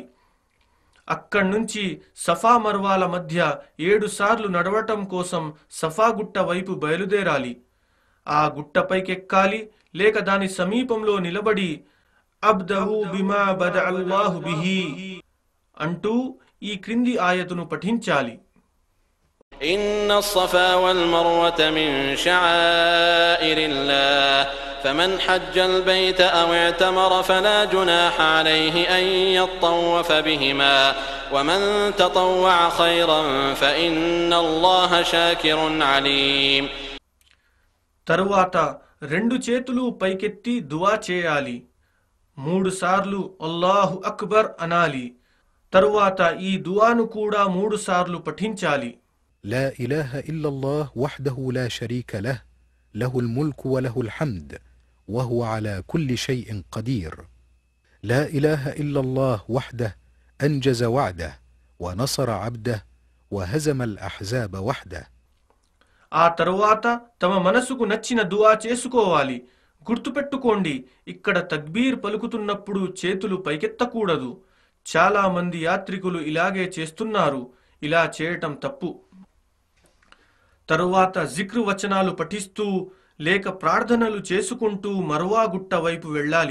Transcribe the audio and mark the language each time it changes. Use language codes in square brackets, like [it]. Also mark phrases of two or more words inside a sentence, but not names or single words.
[te] అక్కడ్నుంచి సఫా మర్వాల మధ్య 7 సార్లు నడవటం కోసం సఫా గుట్ట వైపు బయలుదేరాలి. ఆ గుట్టపైకెక్కాలి లేక దాని సమీపంలో నిలబడి [ar] أبدأ بما بدأ الله به [te] అంటూ ఈ క్రింది ఆయతును పఠించాలి. [ar] إن الصفا والمروة من شعائر الله فمن حج البيت أو اعتمر فلا جناح عليه أن يطوف بهما ومن تطوع خيرا فإن الله شاكر عليم. [te] తరువాత 2 చేతులు పైకెత్తి దువా చేయాలి. 3 సార్లు [ar] الله أكبر [te] అనాలి. తరువాత ఈ దువాను కూడా 3 సార్లు పఠించాలి. [ar] لا إله إلا الله وحده لا شريك له له الملك وله الحمد وهو على كل شيء قدير لا إله إلا الله وحده أنجز وعده ونصر عبده وهزم الأحزاب وحده. [te] ఆ తరువాత తమ మనసుకు నచ్చిన దువా చేసుకోవాలి. గుర్తుపెట్టుకోండి, ఇక్కడ తక్బీర్ పలుకుతున్నప్పుడు చేతులు పైకెత్తకూడదు. చాలా మంది యాత్రికులు ఇలాగే చేస్తున్నారు. ఇలా చేయటం తప్పు. తరువాత జిక్రు వచనాలు పఠిస్తూ లేక ప్రార్థనలు చేసుకుంటూ మర్వా గుట్ట వైపు వెళ్ళాలి.